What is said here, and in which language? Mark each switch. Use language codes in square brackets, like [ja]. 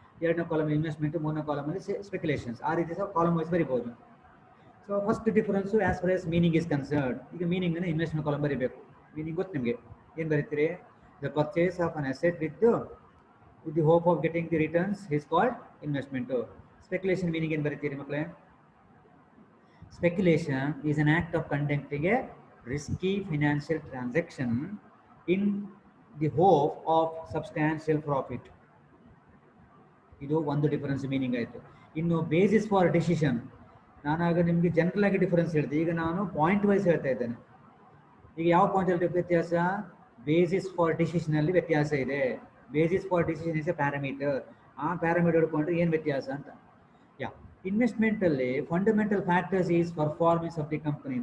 [kn] ಎರಡನೇ column investment, ಮೂರನೇ ಕಾಲಮಲ್ಲಿ speculations. ಆ ರೀತಿ ಸಹ ಕಾಲಮ್ ವೈಸ್ ಬರಿಬೋದು. [en] So first difference as far as meaning is concerned. [kn] ಈಗ ಮೀನಿಂಗನ್ನು ಇನ್ವೆಸ್ಟ್ಮೆಂಟ್ ಕಾಲಮ್ ಬರೀಬೇಕು. ಮೀನಿಂಗ್ ಗೊತ್ತು ನಿಮಗೆ, ಏನು ಬರೀತೀರಿ? [en] The purchase of an asset with the hope of getting the returns is called investment. [kn] Speculation meaning ಏನು ಬರೀತೀರಿ ಮಕ್ಕಳೇ? [en] Speculation is an act of conducting a risky financial transaction in the hope of substantial profit. [kn] ಇದು ಒಂದು difference meaning ಆಯಿತು. ಇನ್ನು basis for decision, ನಾನಾಗ ನಿಮಗೆ general ಆಗಿ difference ಹೇಳಿದೆ. ಈಗ ನಾನು ಪಾಯಿಂಟ್ ವೈಸ್ ಹೇಳ್ತಾ ಇದ್ದೇನೆ. ಈಗ ಯಾವ ಪಾಯಿಂಟಲ್ಲಿ ವ್ಯತ್ಯಾಸ? ಬೇಸಿಸ್ ಫಾರ್ ಡಿಸಿಷನಲ್ಲಿ ವ್ಯತ್ಯಾಸ ಇದೆ. Basis for decision is A parameter. ಆ ಪ್ಯಾರಾಮೀಟರ್ ಹಿಡ್ಕೊಂಡ್ರೆ ಏನು ವ್ಯತ್ಯಾಸ ಅಂತ. [en] Investment ಅಲ್ಲಿ fundamental factors is performance of the company.